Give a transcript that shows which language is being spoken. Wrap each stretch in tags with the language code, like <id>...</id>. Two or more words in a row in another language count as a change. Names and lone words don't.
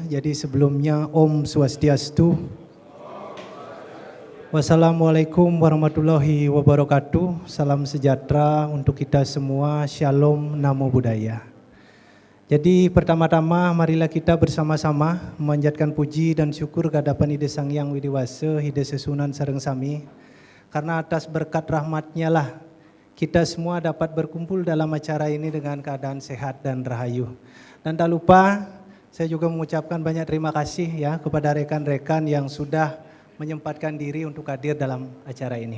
<id>Jadi sebelumnya</id> <sa>ॐ स्वस्ति अस्तु.</sa> <ar>والسلام عليكم ورحمة الله وبركاته.</ar> <id>Salam sejahtera untuk kita semua. Shalom,</id> <pi>Namo Buddhaya.</pi> <id>Jadi pertama-tama marilah kita bersama-sama memanjatkan puji dan syukur kehadapan Ide Sang Hyang Widiwasa,</id> <ban>Ide Sesunan Sareng Sami.</ban> <id>Karena atas berkat rahmatnya lah kita semua dapat berkumpul dalam acara ini dengan keadaan sehat dan rahayu. Dan tak lupa saya juga mengucapkan banyak terima kasih ya kepada rekan-rekan yang sudah menyempatkan diri untuk hadir dalam acara ini.</id>